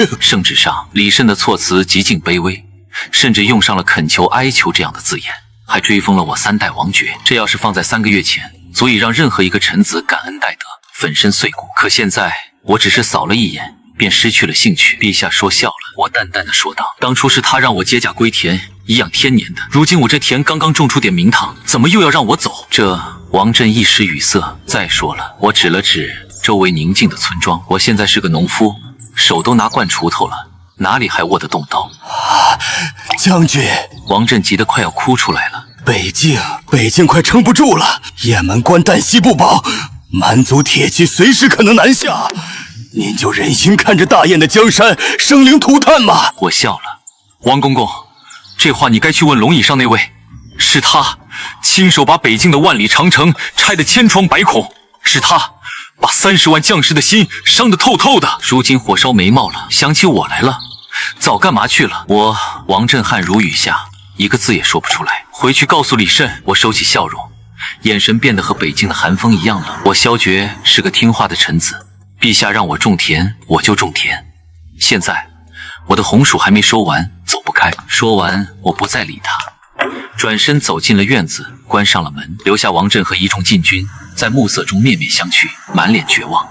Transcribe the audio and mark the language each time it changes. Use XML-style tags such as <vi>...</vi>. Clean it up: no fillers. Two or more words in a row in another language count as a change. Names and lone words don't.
<zh>聖旨上，李慎的措辭極盡卑微，甚至用上了懇求、哀求這樣的字眼，還追封了我3代王爵。這要是放在3個月前，足以讓任何一個臣子感恩戴德，粉身碎骨。可現在，我只是掃了一眼，便失去了興趣。陛下說笑了，我淡淡的說道：“當初是他讓我接甲歸田，頤養天年的。如今我這田剛剛種出點名堂，怎麼又要讓我走？” 這王振一時語塞。再說了，我指了指周圍寧靜的村莊，我現在是個農夫，手都拿慣鋤頭了，哪裡還握得動刀？將軍，王震急得快要哭出来了。北境快撑不住了，雁门关旦夕不保，蛮族铁骑随时可能南下。您就忍心看着大雁的江山生灵涂炭吗？我笑了，王公公，这話你該去問龙椅上那位，是他親手把北境的萬里長城拆得千瘡百孔，是他把30萬將士的心傷得透透的。如今火燒眉毛了，想起我來了，早幹嘛去了？我王震汗如雨下，一個字也說不出來。回去告訴李慎。我收起笑容，眼神變得和北境的寒風一樣冷。我蕭決是個聽話的臣子，陛下讓我種田，我就種田。現在我的紅薯還沒收完，走不開。說完，我不再理他，轉身走進了院子，關上了門，留下王震和一眾禁軍在暮色中面面相覷，滿臉絕望。</zh>